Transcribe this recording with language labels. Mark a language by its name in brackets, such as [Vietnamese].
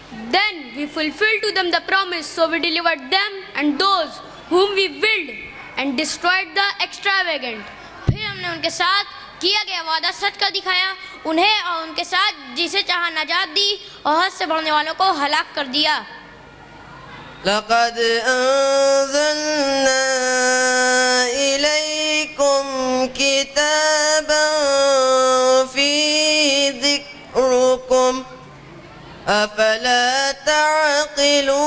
[English] Then we fulfilled to them the promise, so we delivered them and those whom we willed and destroyed the extravagant. [Hindi] फिर हमने उनके साथ किया गया वादा सच कर दिखाया, उन्हें और उनके साथ जिसे चाहा नजात दी और हद से बढ़ने वालों को हलाक कर दिया. [Arabic] لقد أنزلنا إليكم كتابا في ذكركم أفلا تعقلون.